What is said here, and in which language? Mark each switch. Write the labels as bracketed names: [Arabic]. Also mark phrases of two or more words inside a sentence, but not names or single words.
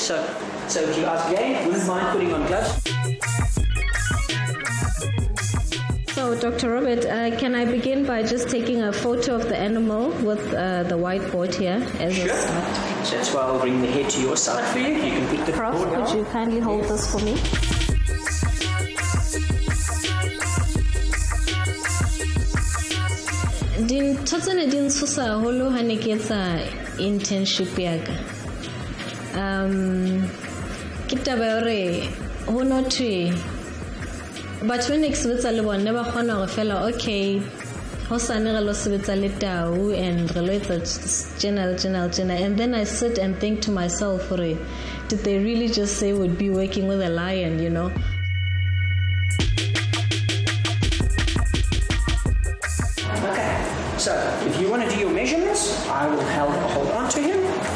[English] So if you ask again, wouldn't mind putting on gloves. So, Dr. Robert, can I begin by just taking a photo of the animal with the whiteboard here as a start? So that's why I'll bring the head to your side for you. You can put the Prof, board could down. you kindly hold this for me? [Southern Sotho] Dintho tsene di ntshosa haholo ha ne ke etsa internship ya ka. Ke taba hore ho notwe batho ba ne ke sebetsa le bone ba kgona gore fela okay hosane re lo sebetsa le tau and re lo etsa general [English] and then I sit and think to myself [Southern Sotho] hore [English] did they really just say we'd be working with a lion, you know? Okay, so if you want to do your measurements, I will hold on to him.